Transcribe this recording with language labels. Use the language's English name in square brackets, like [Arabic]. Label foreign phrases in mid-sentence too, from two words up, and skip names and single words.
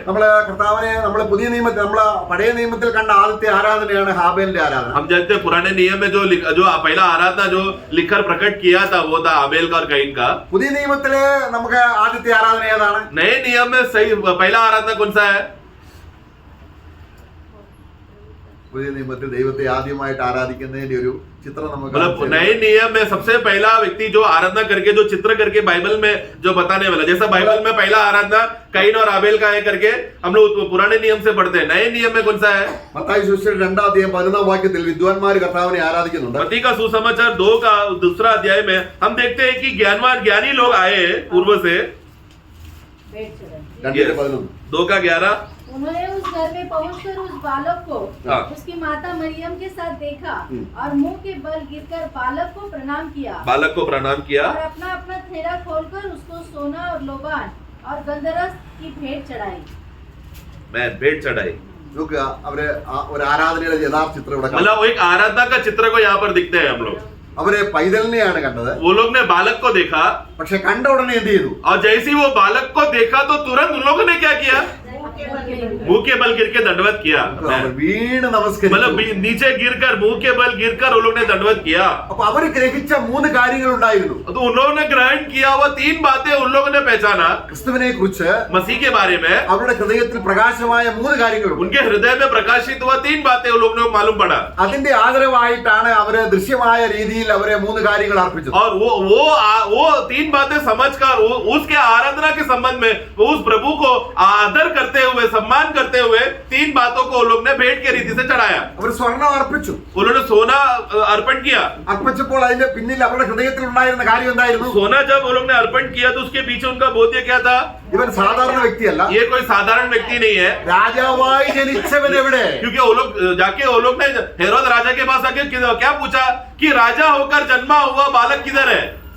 [Malayalam] നമ്മള് കർത്താവിനെ നമ്മള് പുതിയ നിയമത്തിൽ നമ്മള് പഴയ നിയമത്തിൽ കണ്ട ആദ്യത്തെ ആരാധനയാണ് ഹാബേലിന്റെ ആരാധന. [Hindi] हम जानते हैं पुराने नियम में जो पहला आराधना जो लिखकर प्रकट किया था वो था आबेल का और कैन का. [Malayalam] പുതിയ നിയമത്തില് നമുക്ക് ആദ്യത്തെ ആരാധന ഏതാണ്? [Hindi] नए नियम में सही पहला आराधना कौन सा है? [Malayalam] പുതിയ നിയമത്തിൽ ദൈവത്തെ ആദ്യമായിട്ട് ആരാധിക്കുന്നതിന്റെ ഒരു ചിത്രം നമുക്ക് [Hindi] मतलब [Malayalam] കാണിച്ചു തരുന്നു. [Hindi] नए नियम में सबसे पहला व्यक्ति जो आराधना करके जो चित्र करके बाइबल में जो बताने वाला, जैसा बाइबल में पहला आराधना कैन और आबेल का है करके हम लोग पुराने नियम से पढ़ते हैं, नए नियम में कौन सा है? [Malayalam] മത്തായി സുവിശേഷം 2-11 വാക്യത്തിൽ വിദ്വാൻമാർ കർത്താവിനെ ആരാധിക്കുന്നുണ്ട്. [Hindi] मत्ती का सुसमाचार 2 का दूसरा अध्याय में हम देखते हैं कि ज्ञानी लोग आए पूर्व से। भेंट चढ़ाई। 2:11 2 का 11 उन्होंने उस घर में पहुंचकर उस बालक को हाँ। उसकी माता मरियम के साथ देखा और मुंह के बल गिरकर बालक को प्रणाम किया बालक को प्रणाम किया और अपना अपना थैला खोलकर उसको सोना और लोबान और गंधरस की भेंट चढ़ाई। मैं भेंट चढ़ाई। [Malayalam] നോക്കുക, അവര് ഒരു ആരാധനയുടെ യഥാർത്ഥ ചിത്രം ഇവിടെ കാണാം. [Hindi] मतलब वो एक आराधना का चित्र को यहाँ पर दिखते हैं हम लोग। [Malayalam] അവര് പൈതലിനെയാണ് കണ്ടത്. [Hindi] वो लोग ने बालक को देखा [Malayalam] പക്ഷെ കണ്ട ഉടനെ എന്ത് ചെയ്തു? [Hindi] और जैसे ही वो बालक को देखा तो तुरंत उन लोगों ने क्या किया? मुंह के बल गिर के दंडवत किया। [Malayalam] അവർ വീണ് നമസ്കരിച്ചു. [Hindi] मतलब नीचे गिरकर मुंह के बल गिरकर उन लोगों ने दंडवत किया। [Malayalam] അപ്പൊ അവർ ഗ്രഹിച്ച 3 കാര്യങ്ങൾ ഉണ്ടായിരുന്നു. [Hindi] तो उन लोगों ने ग्रहण किया वो 3 बातें उन लोगों ने पहचाना [Malayalam] ക്രിസ്തുവിനെ കുറിച്ച് [Hindi] मसीह के बारे में। [Malayalam] അവരുടെ ഹൃദയത്തിൽ പ്രകാശമായ 3 കാര്യങ്ങളുണ്ട്. [Hindi] उनके हृदय में प्रकाशित हुआ 3 बातें उन लोगों ने मालूम पड़ा [Malayalam] അതിന്റെ ആദരവായിട്ടാണ് അവര് ദൃശ്യമായ രീതിയിൽ അവരെ 3 കാര്യങ്ങൾ അർപ്പിച്ചത്. [Hindi] और वो 3 बातें समझकर उसके आराधना के संबंध में उस प्रभु को आदर करते हुए सम्मान करते हुए 3 बातों को उन लोग ने भेंट के रीति से चढ़ाया। [Malayalam] അവർ സ്വർണം അർപ്പിച്ചു. [Hindi] उन्होंने सोना अर्पण किया। [Malayalam] അർപ്പിച്ചപ്പോൾ അതിന്റെ പിന്നിൽ അവരുടെ ഹൃദയത്തിൽ ഉണ്ടായിരുന്ന കാര്യം എന്തായിരുന്നു? [Hindi] सोना जब उन लोग ने अर्पण किया तो उसके पीछे उनका बोध्य क्या था? [Malayalam] ഇവൻ സാധാരണ വ്യക്തിയല്ല. [Hindi] ये कोई साधारण व्यक्ति नहीं है, [Malayalam] രാജാവായി ജനിച്ചവൻ എവിടെ? [Hindi] क्योंकि वो लोग जाके वो लोग ने हेरोद राजा के पास आके क्या पूछा कि राजा होकर जन्मा हुआ बालक किधर है?